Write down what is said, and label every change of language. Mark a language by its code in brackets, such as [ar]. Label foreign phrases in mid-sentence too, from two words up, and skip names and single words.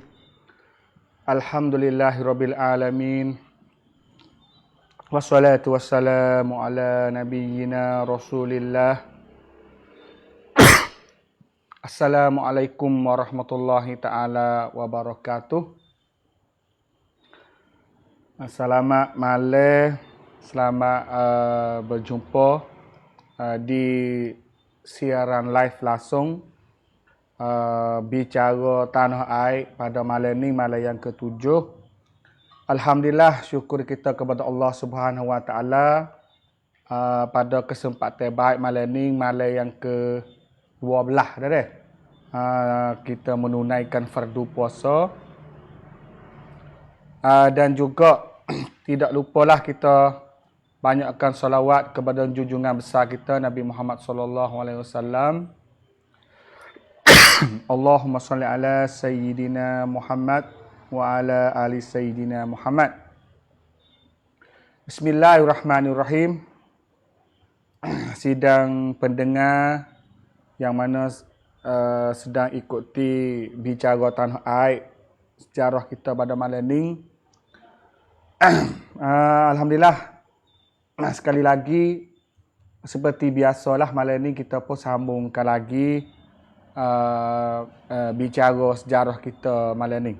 [ar] الحمد لله رب العالمين. والصلاة والسلام على نبينا رسول الله. السلام عليكم ورحمة الله تعالى وبركاته. [ms] Selamat malam. Selamat berjumpa di siaran live langsung bicara tanah air pada malam ni, malam yang ke-7. Alhamdulillah, syukur kita kepada Allah [ar] سبحانه وتعالى [ms] pada kesempatan baik malam ni, malam yang ke-12 dah deh. Kita menunaikan fardu puasa. Dan juga tidak lupalah kita banyakkan salawat kepada junjungan besar kita Nabi Muhammad [ar] صلى الله عليه وسلم. اللهم صل على سيدنا محمد وعلى آل سيدنا محمد. بسم الله الرحمن الرحيم. [ms] Sidang pendengar yang mana sedang ikuti bicara tanah air sejarah kita pada malam ni. Alhamdulillah, sekali lagi seperti biasalah malam ni kita pun sambungkan lagi bicara sejarah kita malam ni.